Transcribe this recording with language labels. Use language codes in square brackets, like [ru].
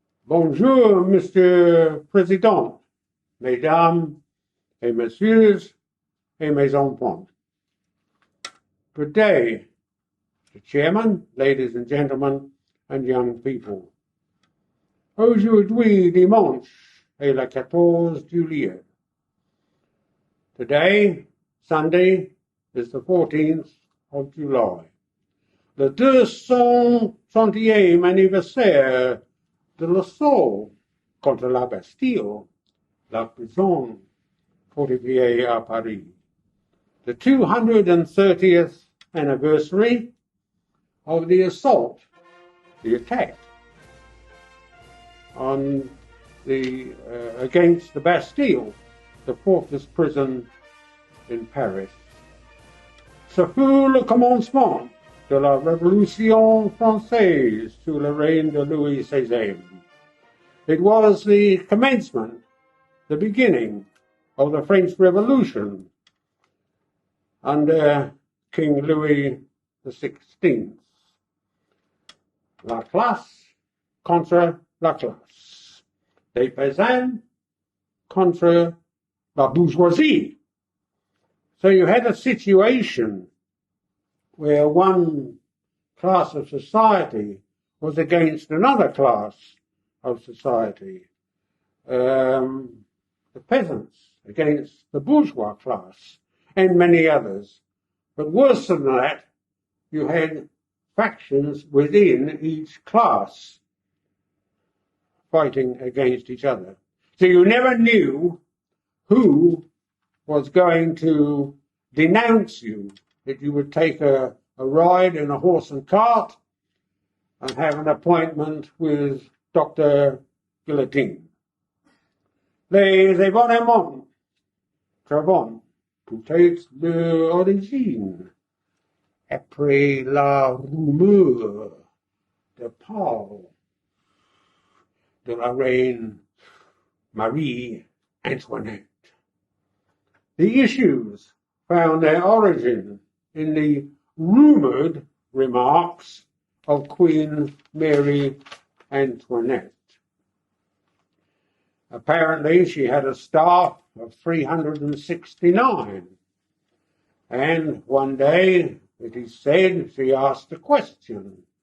[fr] Bonjour, Monsieur Président, Mesdames et Messieurs et mes enfants. [en] Good day, Mr. Chairman, ladies and gentlemen, and young people. [fr] Aujourd'hui dimanche est le 14 juillet. [en] Today, Sunday, is the 14th of July. [fr] Le 230e anniversaire de l'assaut contre la Bastille, la prison fortifiée à Paris. [en] The 230th anniversary of the assault, the attack on against the Bastille, the fortress prison in Paris. [fr] Ce fut le commencement de la Révolution française sous le règne de Louis XVI. [en] It was the commencement, the beginning of the French Revolution under King Louis XVI. [fr] La classe contre la classe. Les paysans contre la bourgeoisie. [en] So you had a situation where one class of society was against another class of society. The peasants against the bourgeois class and many others. But worse than that, you had factions within each class fighting against each other. So you never knew who was going to denounce you, that you would take a ride in a horse and cart and have an appointment with Dr. Guillotine. [fr] Les événements travaux peut-être l'origine après la rumeur de Paul de la reine Marie-Antoinette. [en] The issues found their origin in the rumored remarks of Queen Mary Antoinette. Apparently, she had a staff of 369, and one day, it is said, she asked a question.